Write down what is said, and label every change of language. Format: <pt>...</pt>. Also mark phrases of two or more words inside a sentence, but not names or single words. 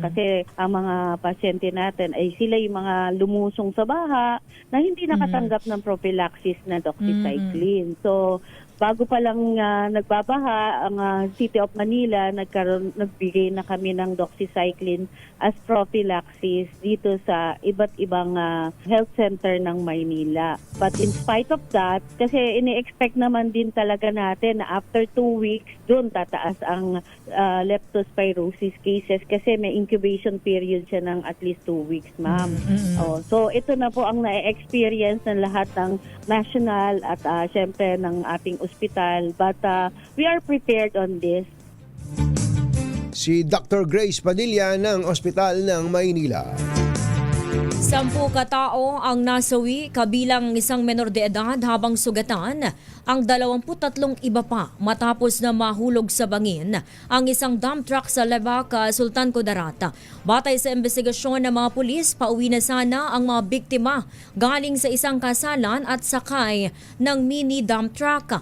<tl>Kasi ang mga pasyente natin ay sila yung mga lumusong sa baha na hindi nakatanggap ng prophylaxis na doxycycline. So, bago pa lang nagbabaha, ang City of Manila nagbigay na kami ng doxycycline</tl> <en>as prophylaxis</en> <tl>dito sa iba't ibang</tl> <en>health center</en> <tl>ng Maynila.</tl> <en>But in spite of that,</en> <tl>kasi ini-expect naman din talaga natin na</tl> <en>after 2 weeks,</en> <tl>doon tataas ang</tl> <en>leptospirosis cases</en> <tl>kasi may</tl> <en>incubation period</en> <tl>siya ng</tl> <en>at least 2 weeks,</en> <tl>ma'am. So ito na po ang na-experience ng lahat ng national at syempre ng ating ospital.</tl> <en>But we are prepared on this.</en> <tl>Si Dr. Grace Padilla ng Ospital ng Maynila. 10 katao ang nasawi kabilang isang menor de edad habang sugatan ang 23 iba pa matapos na mahulog sa bangin ang isang</tl> <en>dump truck</en> <tl>sa Levaca, Sultan Kudarat. Batay sa investigasyon ng mga pulis, pauwi na sana ang mga biktima galing sa isang kasalan at sakay ng</tl> <en>mini dump truck.</en>